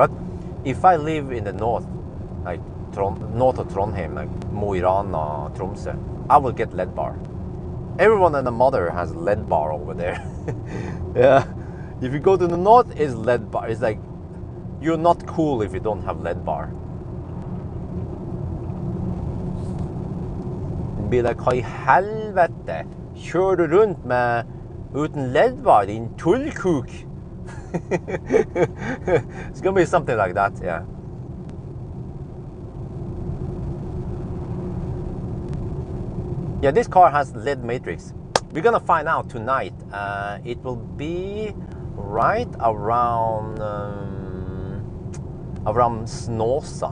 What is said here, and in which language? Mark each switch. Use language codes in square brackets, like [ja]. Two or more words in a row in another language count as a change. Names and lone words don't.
[en] But if I live in the north, like north of Trondheim, like Mo i Rana, Tromsø, I will get LED bar. Everyone and the mother has LED bar over there. Yeah, if you go to the north, it's LED bar. It's like you're not cool if you don't have LED bar. [no] Blir det hva i helvete? Kjører du rundt med uten LED-bar, din tullkuk? [en] It's gonna be something like that, yeah. Yeah, this car has LED matrix. We're gonna find out tonight. It will be right around Snåsa.